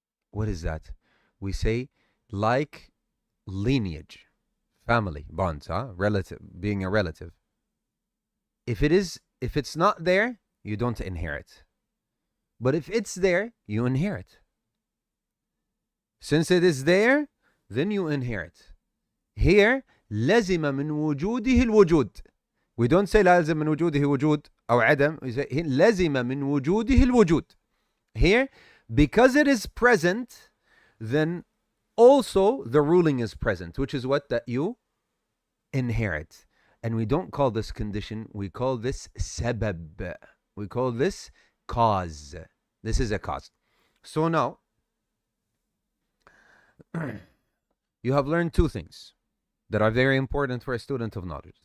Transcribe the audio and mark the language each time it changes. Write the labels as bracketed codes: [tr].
[en] What is that? We say like lineage, family bonds, relative, being a relative. If it's not there, you don't inherit. But if it's there, you inherit. Since it is there, then you inherit. Here, [ar] لزم من وجوده الوجود. [en] We don't say [ar] لازم من وجوده وجود أو عدم. [en] We say [ar] لزم من وجوده الوجود. [en] Here, because it is present, then also the ruling is present, which is what? That you inherit. And we don't call this condition, we call this sabab. We call this cause. This is a cause. So now, you have learned two things that are very important for a student of knowledge.